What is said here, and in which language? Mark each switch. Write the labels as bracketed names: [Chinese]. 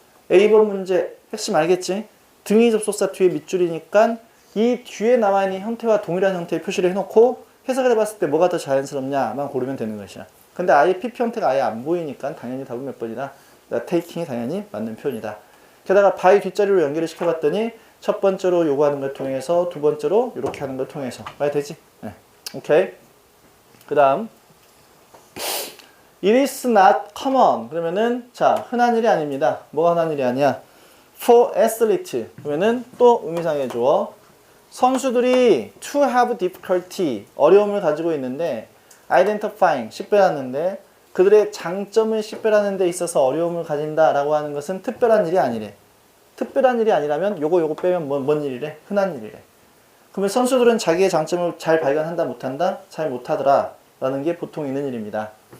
[Korean] A번 문제 핵심 알겠지? 등위 접속사 뒤에 밑줄이니까 이 뒤에 나와있는 형태와 동일한 형태의 표시를 해놓고 해석을 해봤을 때 뭐가 더 자연스럽냐만 고르면 되는 것이야. 근데 아예 PP 형태가 아예 안 보이니까 당연히 답은 몇 번이다? taking이 당연히 맞는 표현이다. 게다가 by 뒷자리로 연결을 시켜봤더니 첫 번째로 요구하는 걸 통해서 두 번째로 이렇게 하는 걸 통해서 말 되지? 네. 오케이. [English] 그 다음 It is not common. [Korean] 그러면은 자 흔한 일이 아닙니다. 뭐가 흔한 일이 아니야? [English] For athlete. [Korean] 그러면은 또 의미상의 주어. 선수들이 [English] to have difficulty. [Korean] 어려움을 가지고 있는데 [English] identifying. [Korean] 식별하는데 그들의 장점을 식별하는 데 있어서 어려움을 가진다라고 하는 것은 특별한 일이 아니래. 특별한 일이 아니라면 요거 빼면 뭔 일이래? 흔한 일이래. 그러면 선수들은 자기의 장점을 잘 발견한다 못한다? 잘 못하더라 라는 게 보통 있는 일입니다.